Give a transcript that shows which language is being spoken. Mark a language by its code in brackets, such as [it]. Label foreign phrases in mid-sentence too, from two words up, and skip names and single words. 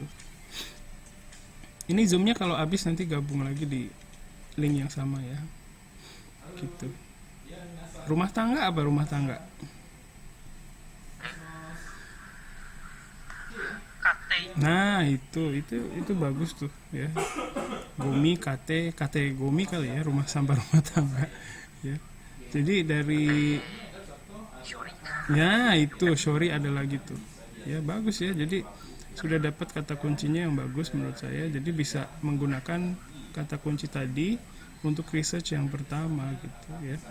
[id] Ini zoomnya kalau habis nanti gabung lagi di link yang sama ya, gitu. Rumah tangga apa rumah tangga? Nah itu bagus tuh ya. Gomi, kate gomi kali ya, rumah sampah rumah tangga ya. Jadi dari ya itu shori ada lagi tuh ya, bagus ya. Jadi sudah dapat kata kuncinya yang bagus menurut saya, jadi bisa menggunakan kata kunci tadi untuk research yang pertama gitu ya.